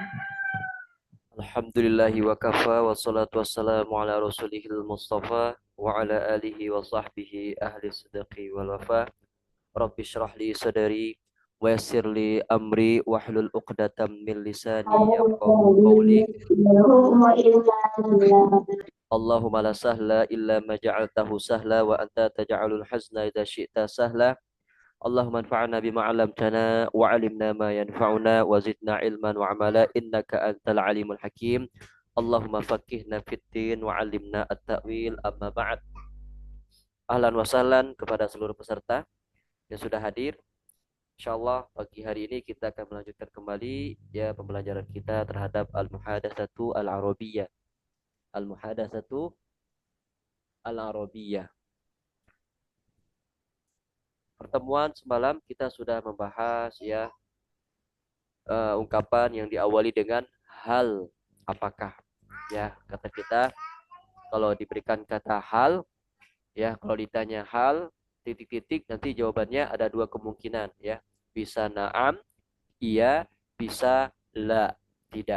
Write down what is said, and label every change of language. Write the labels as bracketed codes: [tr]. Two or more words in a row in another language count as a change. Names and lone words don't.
[ar] الحمد لله وكفى والصلاة والسلام على رسوله المصطفى وعلى آله وصحبه أهل الصدق والوفا. رب اشرح لي صدري ويسر لي أمري واحلل عقدة من لساني يفقهوا قولي. اللهم لا سهل إلا ما جعلته سهلا وأنت تجعل الحزن إذا شئت سهلا. اللهم انفعنا بما علمتنا وعلمنا ما ينفعنا وزدنا علما وعملا إنك أنت العليم الحكيم. اللهم فقهنا في الدين وعلمنا التأويل أما بعد. أهلا وسهلا [id] kepada seluruh peserta yang sudah hadir. Insyaallah pagi hari ini kita akan melanjutkan kembali ya pembelajaran kita terhadap [ar] المحادثة العربية. المحادثة العربية. [id] Pertemuan semalam kita sudah membahas ya ungkapan yang diawali dengan hal, apakah, ya kata kita kalau diberikan kata hal, ya kalau ditanya hal titik-titik nanti jawabannya ada dua kemungkinan ya, bisa naam iya, bisa la tidak.